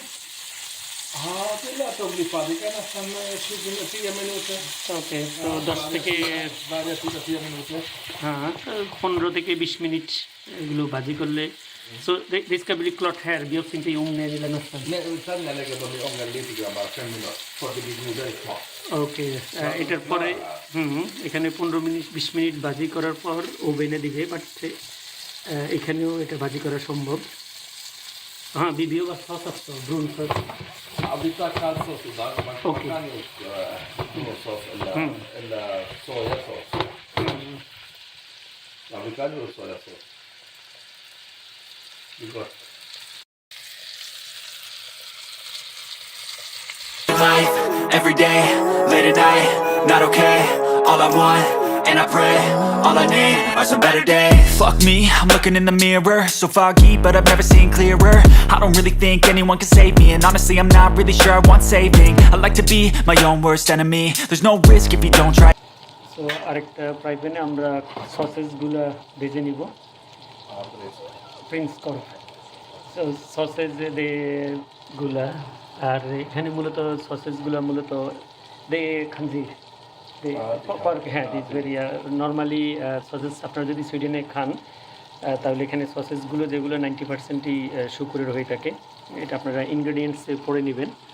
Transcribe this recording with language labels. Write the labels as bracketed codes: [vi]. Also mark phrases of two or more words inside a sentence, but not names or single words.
[sv] Ja, det lät att bli färdiga nästan 10 minuter. [bn] ওকে, তো 10 থেকে [sv] Varje sida 10 minuter. [bn] হ্যাঁ 15 থেকে 20 মিনিট এগুলো ভাজি করলে। [sv] Så det ska bli klart här, behövs inte i ugnen eller nästan. Nej, sen jag lägger dem i ångan lite grann, bara 5 minuter. Så att det blir godare klart. [bn] ওকে, এটার পরে এখানে 15 মিনিট 20 মিনিট ভাজি করার পর ওভেনে দিবে, বাট এখানেও এটা ভাজি করা সম্ভব। হ্যাঁ, বিবিও বা সস আছে, [sv] brun sås. Ja, vi tar kallsås idag. Man Okej. kan ju tomatsås eller sojasås. Ja, vi kan ju sojasås. Det är gott. [en] Life, every day, late at night, not okay. All I want, and I pray, all I need are some better days. Fuck me, I'm looking in the mirror, so foggy, but I've never seen clearer. I don't really think anyone can save me, and honestly I'm not really sure I want saving. I like to be my own worst enemy. There's no risk if you don't try. [bn] সো আরেকটা ফ্রাই প্যানে আমরা সসেসগুলো ভেজে নিব, প্রিন্স কর্ফ। সো সসেজ গুলা, আর এখানে মূলত সসেসগুলো মূলত দে খানজির হ্যাঁ, [en] this very normally [bn] সসেস আপনারা যদি সুইডেনে খান তাহলে এখানে সসেসগুলো যেগুলো 90%ই শুকরের হয়ে থাকে, এটা আপনারা ইনগ্রেডিয়েন্টসে পড়ে নেবেন।